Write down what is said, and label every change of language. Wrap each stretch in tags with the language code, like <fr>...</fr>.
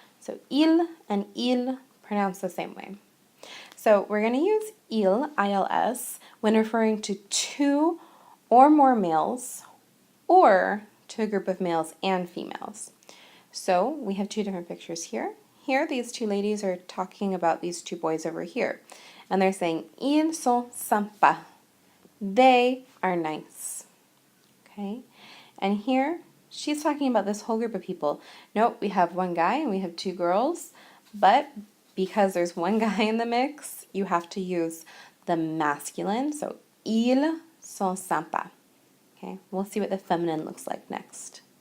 <en>So il and il pronounce the same way. So we're going to use il, I-L-S, when referring to two or more males or to a group of males and females. So we have two different pictures here. Here, these two ladies are talking about these two boys over here. And they're saying,</en> <fr>ils sont sympas.</fr> <en>They are nice. Okay? And here, she's talking about this whole group of people. Note, we have one guy and we have two girls, but because there's one guy in the mix, you have to use the masculine. So,</en> <fr>ils sont sympas.</fr> <en>Okay, we'll see what the feminine looks like next.</en>